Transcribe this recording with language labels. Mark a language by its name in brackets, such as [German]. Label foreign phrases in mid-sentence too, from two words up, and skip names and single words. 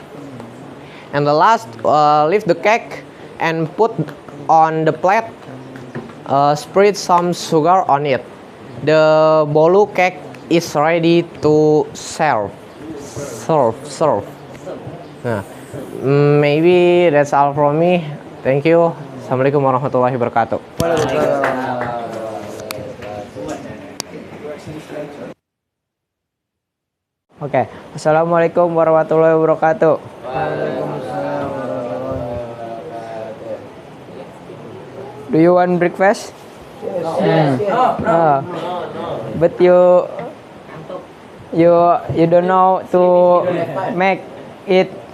[English] And the last, lift the cake and put on the plate. Spread some sugar on it. The bolu cake is ready to serve. Maybe that's all from me. Thank you. [Arabic] السلام عليكم ورحمة الله وبركاته. Oke, السلام عليكم ورحمة الله وبركاته. [English] Do you want breakfast? No. But you don't know to make it.